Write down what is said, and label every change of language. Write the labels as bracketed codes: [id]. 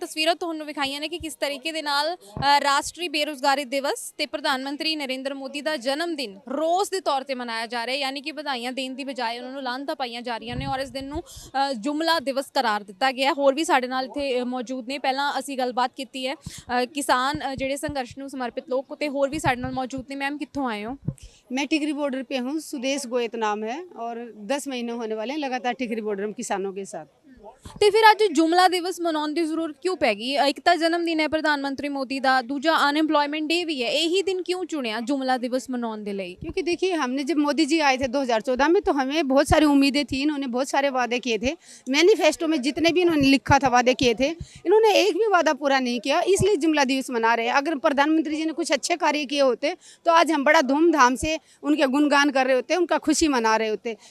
[pa] ਤਸਵੀਰਾਂ ਤੁਹਾਨੂੰ ਵਿਖਾਈਆਂ ਨੇ ਕਿ ਕਿਸ ਤਰੀਕੇ ਦੇ ਨਾਲ ਰਾਸ਼ਟਰੀ ਬੇਰੁਜ਼ਗਾਰੀ ਦਿਵਸ ਤੇ ਪ੍ਰਧਾਨ ਮੰਤਰੀ ਨਰਿੰਦਰ ਮੋਦੀ ਦਾ ਜਨਮ ਦਿਨ ਰੋਜ਼ ਦੇ ਤੌਰ ਤੇ ਮਨਾਇਆ ਜਾ ਰਿਹਾ ਹੈ, ਯਾਨੀ ਕਿ ਵਧਾਈਆਂ ਦੇਣ ਦੀ ਬਜਾਏ ਉਹਨਾਂ ਨੂੰ ਲਾਹਨਤਾਂ ਪਾਈਆਂ ਜਾ ਰਹੀਆਂ ਨੇ ਔਰ ਇਸ ਦਿਨ ਨੂੰ ਜੁਮਲਾ ਦਿਵਸ ਕਰਾਰ ਦਿੱਤਾ ਗਿਆ। ਹੋਰ ਵੀ ਸਾਡੇ ਨਾਲ ਇੱਥੇ ਮੌਜੂਦ ਨੇ। ਪਹਿਲਾਂ ਅਸੀਂ ਗੱਲਬਾਤ ਕੀਤੀ ਹੈ ਕਿਸਾਨ ਜਿਹੜੇ ਸੰਘਰਸ਼ ਨੂੰ ਸਮर्पित लोग ਤੇ ਹੋਰ ਵੀ ਸਾਡੇ ਨਾਲ मौजूद ने। मैम कित्थों आए हो? [hi] मैं टिकरी बॉर्डर पे हूँ, सुदेश गोयत नाम है और 10 महीने होने वाले हैं लगातार टिकरी बॉर्डर में किसानों के साथ। [pa] ਤੇ ਫਿਰ ਅੱਜ ਜੁਮਲਾ ਦਿਵਸ ਮਨਾਉਣ ਦੀ ਜ਼ਰੂਰਤ ਕਿਉਂ ਪੈ ਗਈ? ਇੱਕ ਤਾਂ ਜਨਮ ਦਿਨ ਹੈ ਪ੍ਰਧਾਨ ਮੰਤਰੀ ਮੋਦੀ ਦਾ, ਦੂਜਾ ਅਨਐਮਪਲੋयमेंट ਡੇ ਵੀ ਹੈ, ਇਹੀ [hi] दिन क्यों चुनिया जुमला दिवस मनाने के लिए? क्योंकि देखिए हमने जब मोदी जी आए थे 2014 में तो हमें बहुत सारी उम्मीदें थी, इन्होंने बहुत सारे वादे किए थे, मैनिफेस्टो में जितने भी इन्होंने लिखा था वादे किए थे, इन्होंने एक भी वादा पूरा नहीं किया, इसलिए जुमला दिवस मना रहे हैं। अगर प्रधानमंत्री जी ने कुछ अच्छे कार्य किए होते तो आज हम बड़ा धूमधाम से उनके गुणगान कर रहे होते, उनका खुशी मना रहे होते।